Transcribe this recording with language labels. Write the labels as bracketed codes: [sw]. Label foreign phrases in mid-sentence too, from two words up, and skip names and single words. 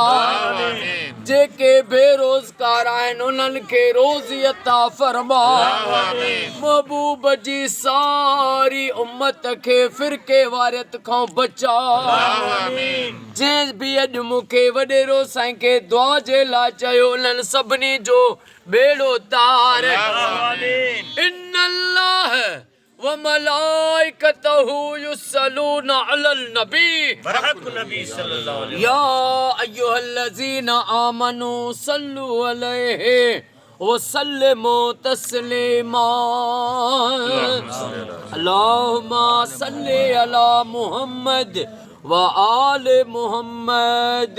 [sd] जेके बेरोज़गार आहिनि उन्हनि खे रोज़ी अता फरमा। महबूब जी सारी उम्मत के फिरके वारियत खां बचा। जंहिं भी अॼु मूंखे वडेरो साईं के दुआ जे लाइ चयो उन्हनि सभिनी जो बेड़ो तार। [ar] إن الله وملائكته يصلون على النبي يا أيها الذين آمنوا صلوا عليه وسلموا تسليما. اللهم صل على محمد وآل محمد.